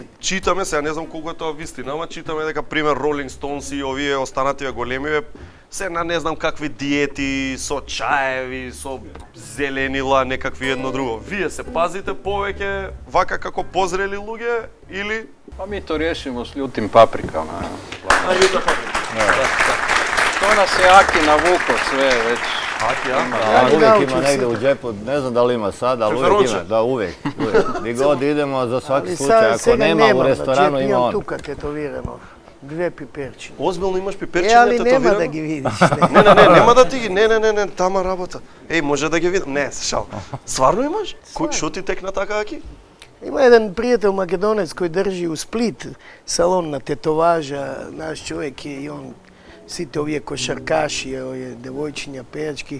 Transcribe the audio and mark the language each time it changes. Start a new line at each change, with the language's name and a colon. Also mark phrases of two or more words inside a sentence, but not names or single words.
Macedonian: Читаме, сега не знам колку е тоа вистина, ама читаме дека пример Rolling Stones и овие останативе големиве се на не знам какви диети, со чаеви, со зеленила, некакви едно друго. Вие се пазите повеќе вака како позрели луѓе или?
Serbian: Па ми то решимо с љутим паприкама. Љута паприка.
Macedonian: Тоа нас е Аки навуко све веќе. Аки, а?
Serbian: Увек има негде у џепот, не знам дали има сад, ali uvek ima, da uvek.
Croatian: Gdje god idemo, za svaki slučaj, ako nema u restoranu, ima on.
Macedonian: Тука тетовирано. 2 пиперчини. Озбилно имаш пиперчини тетовирано? Али нема да ги видиш. Не, нема да ти ги, не, тама работа. Еј, може да ги видам? Не, шал. Сварно имаш? Шо ти текна така, Аки? Има еден пријател македонец кој држи у Сплит салон на тетоважа, наш човек е и он сите овие кошаркаши, овие девојчиња, пејачки.